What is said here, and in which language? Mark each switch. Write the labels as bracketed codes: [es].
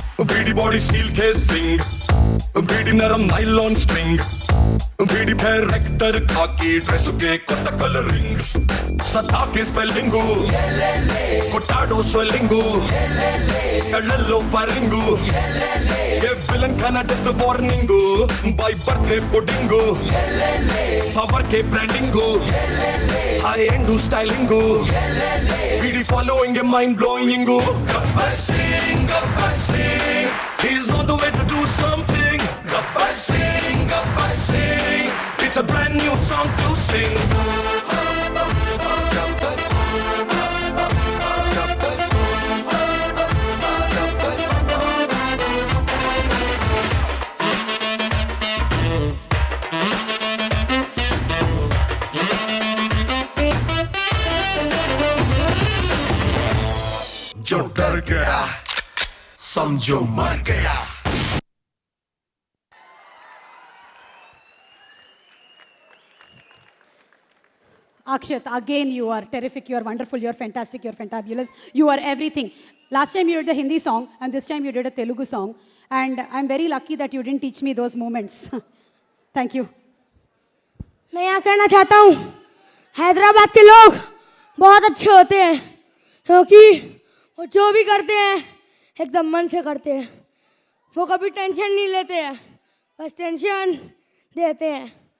[te] వీడి body steel casing, వీడి నరం నైలాన్ స్ట్రింగ్, వీడి పేరు రెక్టర్ కాకి డ్రెస్ కే కొత్త కలరింగ్, సతా కే స్పెల్లింగు కొట్టాడో స్వెల్లింగు, కళ్ళల్లో ఫరింగు, ఏ విలన్ కన్నా death warning, by birthday pudding, power k branding, high end styling, వీడి following ఏ mind blowing. [en] Gabbar Singh, he's on the way to do something. Gabbar Singh, it's a brand new song to sing. [hi] जो डर गया समझो मर गया. [en] Akshat, again you are terrific, you are wonderful, you are fantastic, you are fantabulous, you are everything. Last time you did the Hindi song and this time you did a Telugu song, and I'm very lucky that you didn't teach me those moments. Thank you. [hi] मैं यहाँ कहना चाहता हूँ, हैदराबाद के लोग बहुत अच्छे होते हैं, क्योंकि वो जो भी करते हैं एकदम मन से करते हैं. वो कभी टेंशन नहीं लेते हैं, बस टेंशन देते हैं.